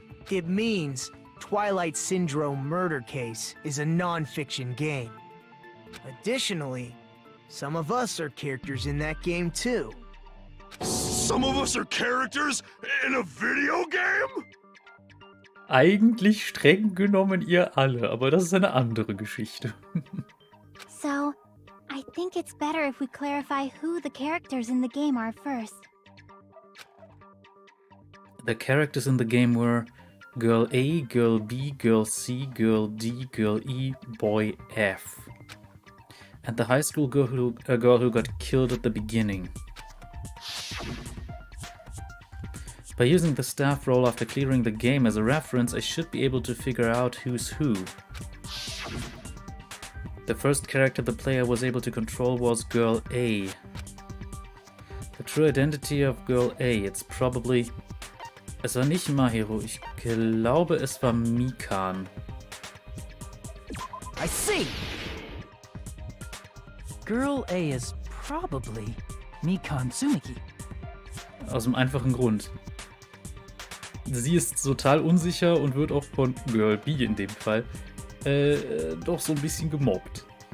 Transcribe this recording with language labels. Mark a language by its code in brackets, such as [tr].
[en] It means Twilight Syndrome Murder Case is a non-fiction game. Additionally, some of us are characters in that game too. Some of us are characters in a video game? [de] Eigentlich streng genommen ihr alle, aber das ist eine andere Geschichte. [en] So, I think it's better if we clarify who the characters in the game are first. The characters in the game were Girl A, Girl B, Girl C, Girl D, Girl E, Boy F. And the high school girl who got killed at the beginning. By using the staff role after clearing the game as a reference, I should be able to figure out who's who. The first character the player was able to control was Girl A. The true identity of Girl A, it's probably... [de] Es war nicht Mahiro, ich glaube es war Mikan. [en] I see! Girl A is probably Mikan Tsumiki. [de] Aus dem einfachen Grund. Sie ist total unsicher und wird auch von Girl B in dem Fall doch so ein bisschen gemobbt.